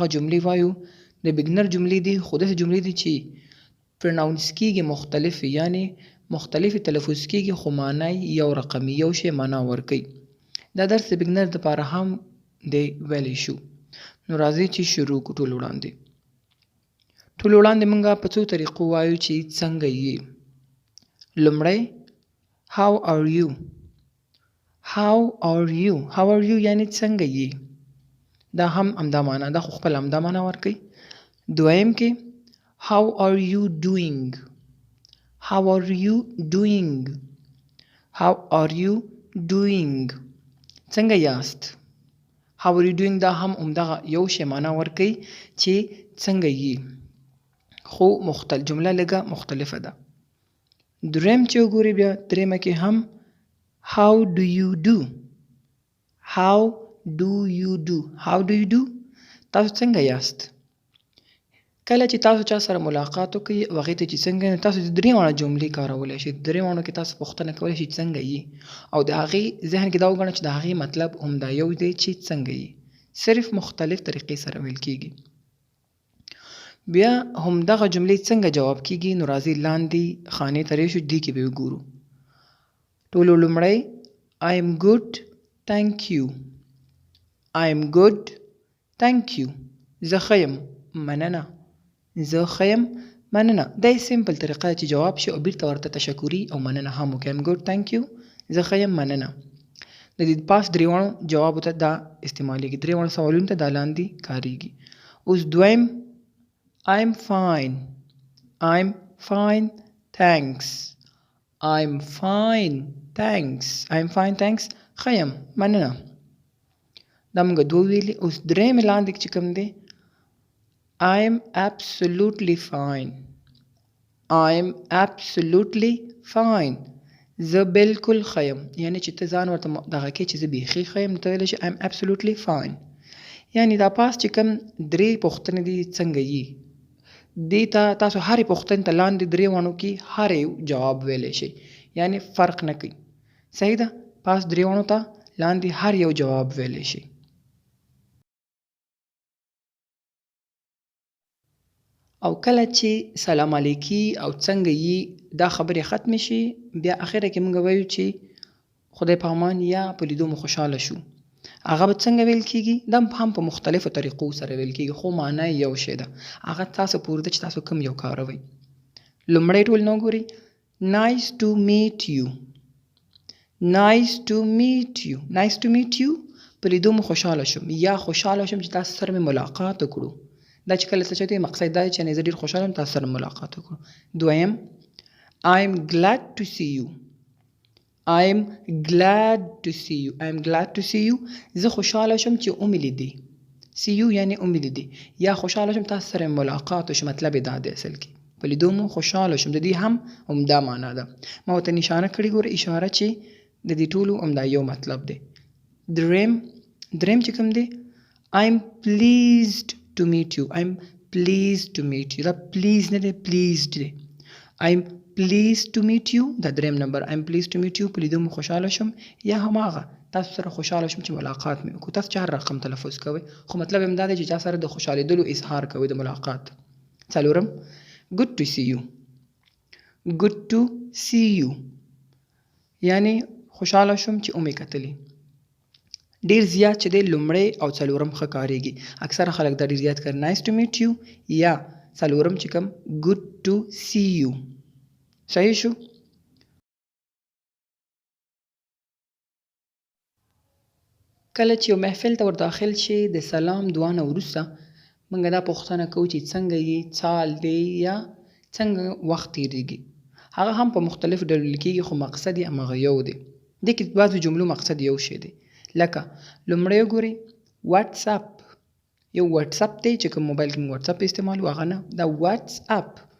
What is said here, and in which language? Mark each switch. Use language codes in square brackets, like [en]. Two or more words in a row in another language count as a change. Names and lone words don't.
[ps] جملې وایو د بيګنر جملې دي خو داسې جملې دي چې پرناونس کیږي مختلف یعنی مختلف تلفظ کیږي خو معنی یو رقمي یو شی معنا ورکوي دا درس د بيګنر لپاره هم دی ویلی شو نو راځئ چې شروع کړو ټول وړاندې موږ په څو طریقو وایو چې څنګه یې لومړی [en] how are you how are you [ps] یعنی څنګه یې دا هم همدا معنا دا خو خپل همدا معنا ورکوي دویم کې [en] how are you doing how are you doing [ps] څنګه یاست [en] how are you doing [ps] دا هم همدغه یو شی معنا ورکوي چې څنګه یې خو جمله لږه مختلفه ده دریم چې وګورئ بیا دریمه کې هم [en] how do you do [ps] تاسو څنګه یاست کله چې تاسو چا سره ملاقات وکړئ او هغې ته چې څنګه نو تاسو د درېواړه جملې کارولی شئ درېواړو کې تاسو پوښتنه کولی شئ څنګه یې او د هغې ذهن کې دا وګڼئ چې د هغې مطلب همدا یو دی چې څنګه یې صرف مختلف طریقې سره ویل کېږي بیا همدغه جملې څنګه جواب کیږي نو راځئ لاندې خانې ته راشو دې کې به وګورو ټولو لومړی [en] I am good thank you [ps] زه ښه یم مننه دا یې سمپل طریقه ده چې جواب شي او بیرته ورته تشکري او مننه هم وکړي [en] I am good thank you [ps] زه ښه یم مننه د دې پاس درېواړو جوابو ته دا استعمالیږي درېواړو سوالونو ته دا لاندې کاریږي اوس دویم [en] I'm fine [ps] thanks ښه یم مننه دا موږ دوه ویلي اوس درېیم لاندې چې کوم دی [en] I'm absolutely fine [ps] زه بالکل ښه یم یعنی چې ته ځان ورته دغه کې چې زه بیخي ښه یم نو ته ویلی شي [en] I'm absolutely fine [ps] یعنی دا پاس چې کوم درې پوښتنې دي څنګه یې دې ته تاسو هرې پوښتنې ته لاندې درېواړو کې هر یو جواب ویلی شئ یعنی فرق نه کوي صحیح ده پاس درېواړو ته لاندې هر یو جواب ویلی شئ او کله چې سلام علیکي او څنګه یې دا خبرې ختمې شي بیا اخره کې موږ وایو چې خدای په امان یا په لیدو مو خوشحاله شو هغه به څنګه ویل کېږي دا هم په مختلفو طریقو سره ویل کېږي خو معنا یو شی ده هغه تاسو پورې ده چې تاسو کوم یو کاروئ لومړی ټول نه وګورئ [en] nice to meet you [ps] په لیدو مو خوشحاله شوم یا خوشحاله شوم چې تاسو سره مې ملاقات وکړو دا چې کله څه چوي مقصد دا چې زه ډېر خوشحاله یم تاسو سره ملاقات وکړو دویم [en] I'm glad to see you [ps] زه خوشحاله شم چې اومې لیدې [en] see you [ps] یعنی اومې لیدې یا خوشحاله شم تاسو سره ملاقات وشو مطلب یې دا دی اصل کې په لیدو مو خوشحاله شم د دې هم همدا معنا ده ما ورته نشانه کړې ګوره اشاره چې د دې ټولو همدا یو مطلب دی دریم چې کوم دی [en] I'm pleased to meet you [ps] دا please نه دی pleased دی [en] I'm pleased to meet you [ps] دا دریم نمبر [en] I'm pleased to meet you [ps] په لیدو مو خوشحاله شم یا هماغه تاسو سره خوشحاله شم چې ملاقات مې وکړو تاسو چې هر رقم تلفظ کوئ خو مطلب همدا دی چې چا سره د خوشحالېدلو اظهار کوئ د ملاقات څلورم [en] good to see you [ps] یعنی خوشحاله شم چې اومې کتلې ډیر زیات چې دی لومړی او څلورم ښه کاریږي اکثره خلک دا ډیر زیات کوي [en] nice to meet you [ps] یا څلورم چې کوم [en] good to see you [ps] صحیح شو کله چې یو محفل ته ور داخل شي د سلام دعا نه وروسته موږ دا پوښتنه کوو چې څنګه یې څال دی یا څنګه وخت تېرېږي هغه هم په مختلفو ډولو کېږي خو مقصد یې هماغه یو دی دې کې بعضو جملو مقصد یو شی دی لکه لومړی وګورئ واتساپ یو واتساپ دی چې کوم موبایل کې موږ واتساپ استعمالو هغه نه دا واتساپ